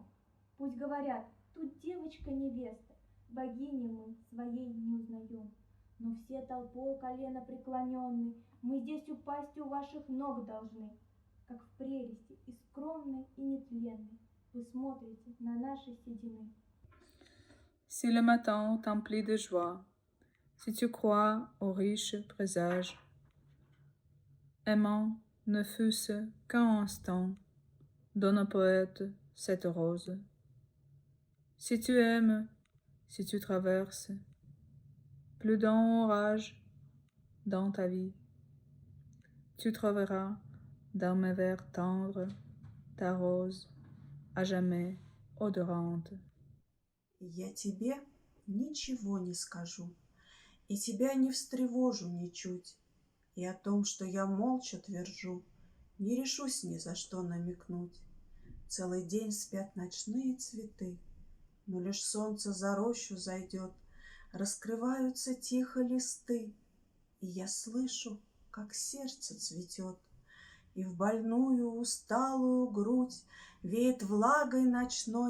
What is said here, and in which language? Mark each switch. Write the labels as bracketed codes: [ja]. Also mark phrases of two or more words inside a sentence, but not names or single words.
[ru] Пусть говорят, тут девочка-невеста, богини мы своей не узнаем. Но все толпой колено преклоненной, мы здесь упасть у ваших ног должны. Как в прелести, и скромной, и нетленной, вы смотрите на наши седины. [fr] Si le matin t'emplit de joie, si tu crois aux riches présages, aimant ne fût-ce qu'un instant, donne au poète cette rose. Si tu aimes, si tu traverses plus d'un orage dans ta vie, tu trouveras dans mes vers tendres ta rose à jamais odorante. [ru] Я тебе ничего не скажу, и тебя не встревожу ничуть, и о том, что я молча твержу, не решусь ни за что намекнуть. Целый день спят ночные цветы, но лишь солнце за рощу зайдет, раскрываются тихо листы, и я слышу, как сердце цветет, и в больную усталую грудь веет влагой ночной.